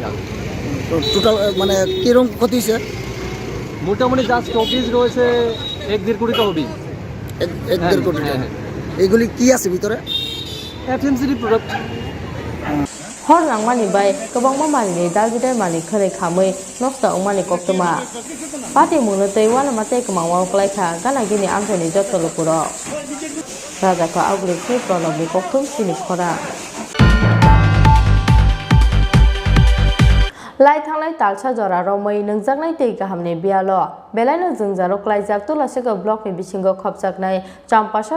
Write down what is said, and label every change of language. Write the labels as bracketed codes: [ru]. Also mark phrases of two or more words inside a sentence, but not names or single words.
[bn] টোটাল মানে কিরকম ক্ষতি হয়েছে? মোটামুটি যা স্টপেজ রয়েছে 1-1.5 কোটি তো হবেই। 1-1.5 কোটি। এগুলি কি আছে ভিতরে? [en] FMCG product. [trp] হর নাংমানি বাই গোबां মামানি দাল गिदिर मानि खरै खामै नष्ट अंमानि कक्तमा पाति मुनतै वाना माते कमावा क्लाइखा गाना गिनि आमथनि जत्तलुकुरो राजाखौ आवग्रिखि प्रणबनि कक्तम सिनि खरा लाई थांलाय तालसा जरा रमै नोंजागनाय दै गाहामनि बियाल बेलायनो जोंजारो क्लाइजाक तुलासिगो ब्लकनि बिसिंगो खबजागनाय चाम्पासरा